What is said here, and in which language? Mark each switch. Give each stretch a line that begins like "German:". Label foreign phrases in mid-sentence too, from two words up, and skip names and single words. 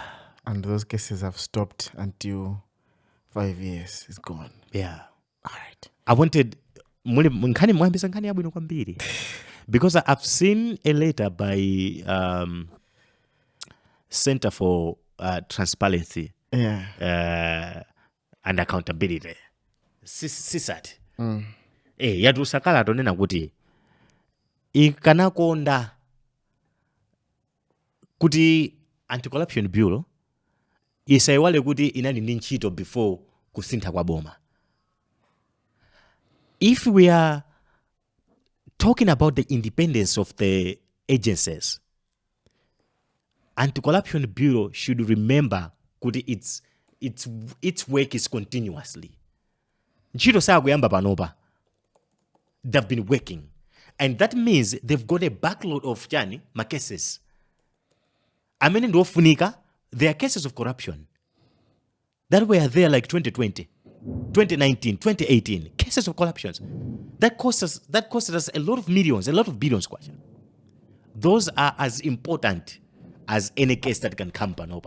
English: And those cases have stopped until 5 years is gone. Yeah. All right. I wanted because I've seen a letter by Center for Transparency and Accountability. CSAT.
Nyanja: Yatusakala tonena kuti ikanakonda kuti Anti-Corruption Bureau isaiwale kuti inali ndi ntchito before kusintha kwa boma.
English: If we are talking about the independence of the agencies, Anti-Corruption Bureau should remember kuti its work is continuously.
Nyanja: Ntchito sakuyamba panopa.
English: They've been working. And that means they've got a backlog of cases.
Nyanja: Amene ndofunika,
English: there are cases of corruption that were there like 2020, 2019, 2018, cases of corruptions. That cost us a lot of millions, a lot of billions. Those are as important as any case that can come panopa.